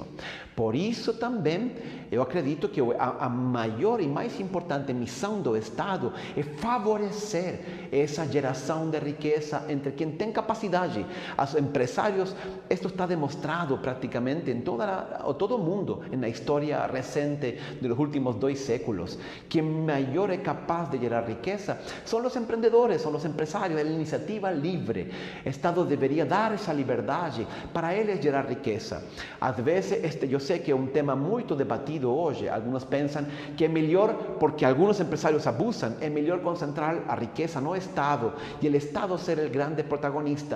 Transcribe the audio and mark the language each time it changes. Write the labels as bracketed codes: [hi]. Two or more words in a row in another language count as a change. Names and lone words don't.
[pt] Por isso também eu acredito que a maior e mais importante missão do Estado é favorecer essa geração de riqueza entre quem tem capacidade. Os empresários, isto está demonstrado praticamente em todo o mundo, na história recente dos últimos 2 séculos. [es] Quem quien mayor [pt] é capaz de gerar riqueza [es] son los emprendedores, son los empresarios, [pt] é a iniciativa livre. O Estado deveria dar essa liberdade para eles gerar riqueza. Às vezes, eu sei que é um tema muito debatido hoje. Alguns pensam que é melhor, porque alguns empresários abusam, é melhor concentrar a riqueza no Estado e o Estado ser o grande protagonista.